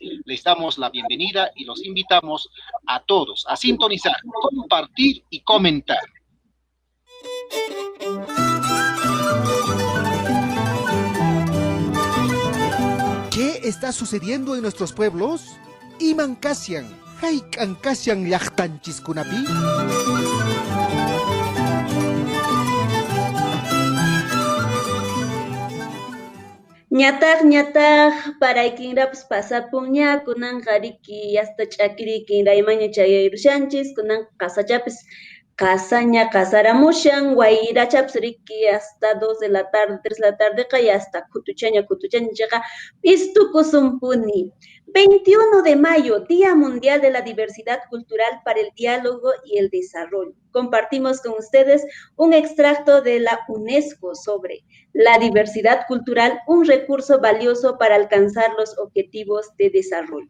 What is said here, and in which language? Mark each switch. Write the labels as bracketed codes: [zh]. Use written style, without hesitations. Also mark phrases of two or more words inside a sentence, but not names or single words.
[es] Les damos la bienvenida y los invitamos a todos a sintonizar, compartir y comentar. ¿Qué está sucediendo en nuestros pueblos? [qu] Iman Kasian, Haikan Kasian Llaqtanchiskunapi. Ñataq paraykinrapas pasapun kunan qariki hasta ch'akiriki raymaña chayayushanchis kunan qasachapis qasaña qasaramushan wayrachapis riki hasta [es] 2 de la tarde, 3 de la tarde y [qu] hasta kutuchaña chaqa istukusunpuni. [es] 21 de mayo, Día Mundial de la Diversidad Cultural para el Diálogo y el Desarrollo. Compartimos con ustedes un extracto de la UNESCO sobre la diversidad cultural, un recurso valioso para alcanzar los objetivos de desarrollo.